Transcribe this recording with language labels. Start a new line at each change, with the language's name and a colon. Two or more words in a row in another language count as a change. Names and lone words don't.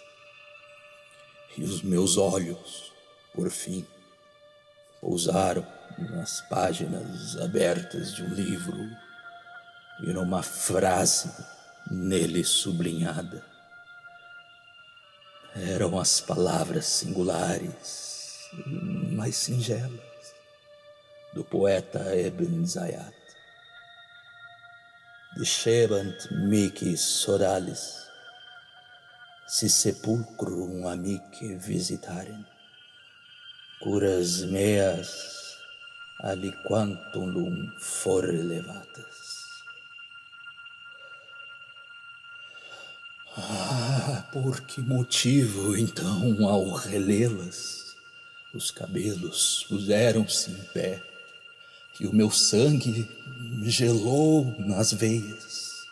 Portuguese: E os meus olhos, por fim, pousaram nas páginas abertas de um livro e numa frase nele sublinhada. Eram as palavras singulares, mas singelas, do poeta Ebn Zayat.
Latin: Dicebant mihi soralis, si sepulcrum amici visitarem, curas meas aliquantulum fore levatas.
Portuguese: Por que motivo, então, ao relê-las, os cabelos puseram-se em pé e o meu sangue gelou nas veias?